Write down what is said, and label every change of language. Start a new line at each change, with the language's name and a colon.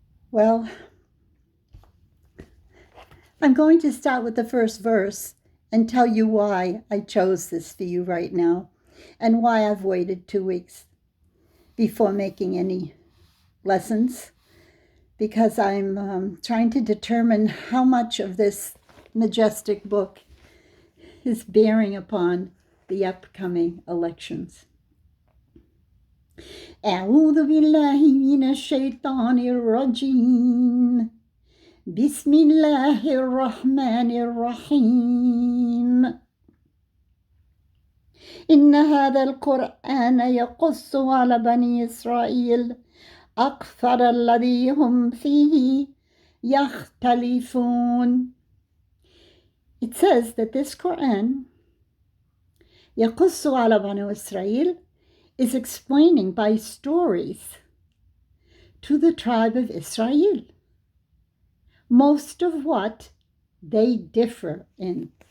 English: Well, I'm going to start with the first verse and tell you why I chose this for you right now and why I've waited 2 weeks before making any lessons, because I'm trying to determine how much of this majestic book is bearing upon the upcoming elections.
Arabic: أعوذ بالله من الشيطان الرجيم بسم الله الرحمن الرحيم إن هذا القرآن يقص على بني إسرائيل أكثر الذي هم فيه يختلفون.
English: It says that this Quran,
Arabic: يقص على بني إسرائيل,
English: is explaining by stories to the tribe of Israel most of what they differ in.